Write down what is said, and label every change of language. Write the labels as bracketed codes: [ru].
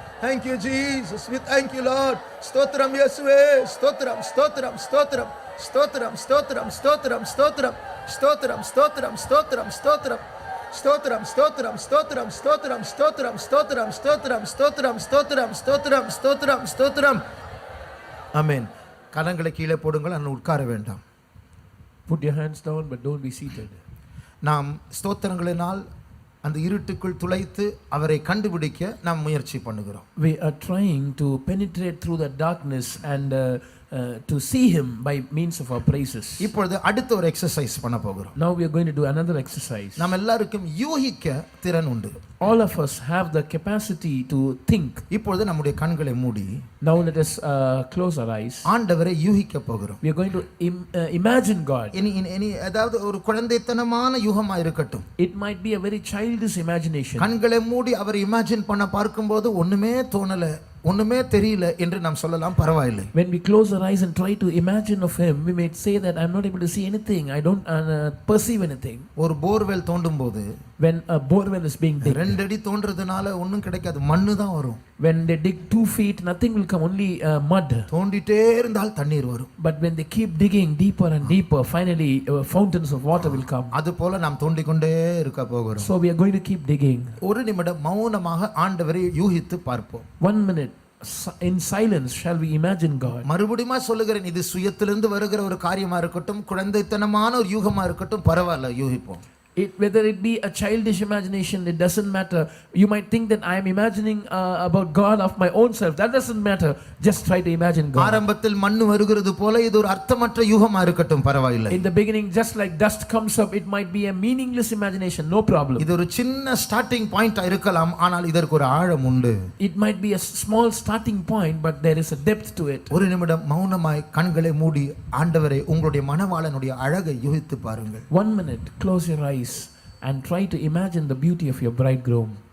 [en] Thank you Jesus, we thank you Lord, [ta] ஸ்தோத்திரம் இயேசுவே, ஸ்தோத்திரம், ஸ்தோத்திரம், ஸ்தோத்திரம், ஸ்தோத்திரம், ஸ்தோத்திரம், ஸ்தோத்திரம், ஸ்தோத்திரம், ஸ்தோத்திரம், ஸ்தோத்திரம், ஸ்தோத்திரம், ஸ்தோத்திரம், ஸ்தோத்திரம், ஸ்தோத்திரம், ஸ்தோத்திரம், ஸ்தோத்திரம், ஸ்தோத்திரம், ஸ்தோத்திரம், ஸ்தோத்திரம், ஸ்தோத்திரம், ஸ்தோத்திரம், ஸ்தோத்திரம், ஸ்தோத்திரம், ஸ்தோத்திரம். ஆமென். கரங்களை கீழே போடுங்கள், அண்ணன் உட்கார வேண்டாம். [en] Put your hands down, but don't be seated. [ta] நாம் ஸ்தோத்திரங்களினால் அந்த இருட்டுக்குள் துளைத்து அவரை கண்டுபிடிக்க நாம் முயற்சி பண்ணுகிறோம். [en] We are trying to penetrate through the darkness and to see him by means of our praises. [ta] இப்பொழுது அடுத்த ஒரு எக்சர்சைஸ் பண்ண போகிறோம். [en] Now we are going to do another exercise. [ta] நாம் எல்லாருக்கும் யூகிக்க திறன் உண்டு. [en] All of us have the capacity to think. [ta] இப்பொழுது நம்முடைய கண்களை மூடி [en] Now let us close our eyes. [ta] ஆண்டவரை யூகிக்க போகிறோம். [en] We are going to imagine God. [ta] இனி அதாவது ஒரு குழந்தைத்தனமான யூகமா இருக்கட்டும். [en] It might be a very childish imagination. [ta] கண்களை மூடி அவர் இமேஜின் பண்ண பார்க்கும்போது ஒண்ணுமே தோணல, ஒண்ணுமே தெரியல என்று நாம் சொல்லலாம், பரவாயில்லை. [en] When we close our eyes and try to imagine of him, we may say that I'm not able to see anything, I don't perceive anything. [ta] ஒரு போர்வெல் தோண்டும் போது [en] when a borewell is being digged, [ta] 2 அடி தோன்றதுனால ஒண்ணும் கிடைக்காது, மண்ணு தான் வரும். [en] when they dig 2 feet, nothing will come, only mud. [ta] தோண்டிட்டே இருந்தால் தண்ணீர் வரும். [en] But when they keep digging deeper and deeper, finally fountains of water will come. [ta] அது போல நாம் தோண்டிக்கொண்டே இருக்க போகிறோம். [en] So we are going to keep digging. [ta] ஒரு நிமிடம் மௌனமாக ஆண்டவரை யூகித்து பார்ப்போம். [en] 1 minute in silence shall we imagine God. [ta] மறுபடியும் சொல்லுகிறேன், இது சுயத்திலிருந்து வருகிற ஒரு காரியமா இருக்கட்டும், குழந்தைத்தனமான ஒரு யூகமா இருக்கட்டும், பரவாயில்ல, யூகிப்போம். [en] Whether it be a childish imagination, it doesn't matter. You might think that I am imagining about God of my own self. That doesn't matter. Just try to imagine God. [ta] ஆரம்பத்தில் மண்ணு வருகிறது போல இது ஒரு அர்த்தமற்ற யூகமா இருக்கட்டும், பரவாயில்லை. [en] In the beginning, just like dust comes up, it might be a meaningless imagination. No problem. [ta] இது ஒரு சின்ன ஸ்டார்டிங் பாயிண்டா இருக்கலாம், ஆனால் இதற்கு ஒரு ஆழம் உண்டு. [en] It might be a small starting point, but there is a depth to it. [ta] ஒரு நிமிடம் மௌனமாய் கண்களை மூடி ஆண்டவரை உங்களுடைய மணவாளனுடைய அழகை யூகித்து பாருங்கள். [en] 1 minute, close your eyes and try to imagine the beauty of your bridegroom.